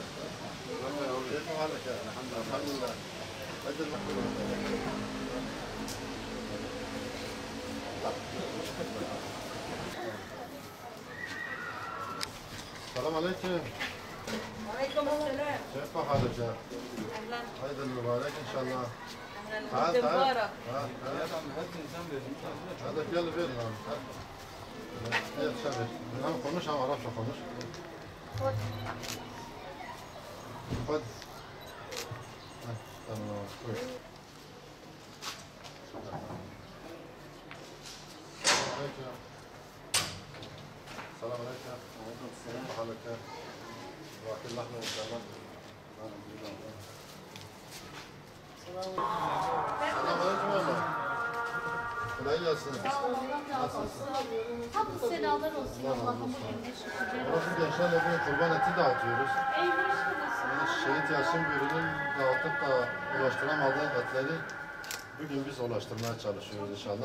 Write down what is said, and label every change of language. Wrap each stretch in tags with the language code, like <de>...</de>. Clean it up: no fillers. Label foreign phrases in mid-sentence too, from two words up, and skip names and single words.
<ar>كيف حالك؟ الحمد لله. عيد السلام عليكم. وعليكم السلام. كيف حالك؟ اهلا. عيد المبارك ان شاء الله. اهلا. مبارك. هذا يلا بينا. يلا شباب.</ar> <tr>انا konuş ama Arapça konuş.</tr> <ar>خذ.</ar> <tr>خذ. tamam. Koy.</tr> <ar>السلام عليكم. وعليكم السلام. كيف حالك؟ واكل لحمه ان شاء الله. السلام عليكم والله.</ar> <tr>Kolay gelsin. Nasılsın? Hamd senalar olsun Allah'ım emrine şükürler olsun. Burası gençlerle bir kurban eti dağıtıyoruz. Ey başkanısın. Yani Şehit Yasin Bürü'nün dağıtıp da ulaştıramadığı etleri bugün biz ulaştırmaya çalışıyoruz inşallah.</tr>